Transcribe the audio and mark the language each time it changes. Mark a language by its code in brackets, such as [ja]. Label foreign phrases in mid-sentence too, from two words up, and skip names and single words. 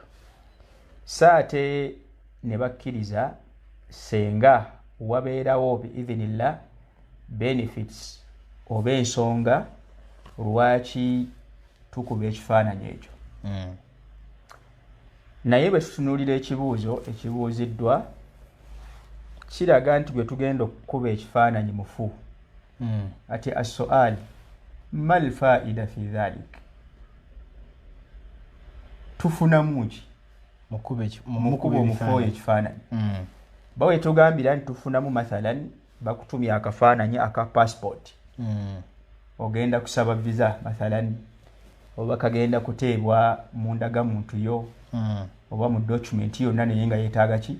[lg] Saate ne bakkiriza senga wabeerawo biidhinillah benefits oba ensonga lwaki tukuba ekifaananyi ekyo. Naye bwe tutunuulira ekibuuzo ekibuuziddwa kiraga nti bwe tugenda okukuba ekifaananyi mufu. [ar] Ati السؤال ما الفائدة في ذلك, [lg] tufunamu ki mukuba omufu oyo ekifaananyi? Bawe tugambira nti tufunamu mathalan bakutumya akafaananyi aka passport ogenda kusaba visa mathalan oba kagenda kuteebwa mu ndagamuntu yo oba mu document yonna naye nga yeetaaga ki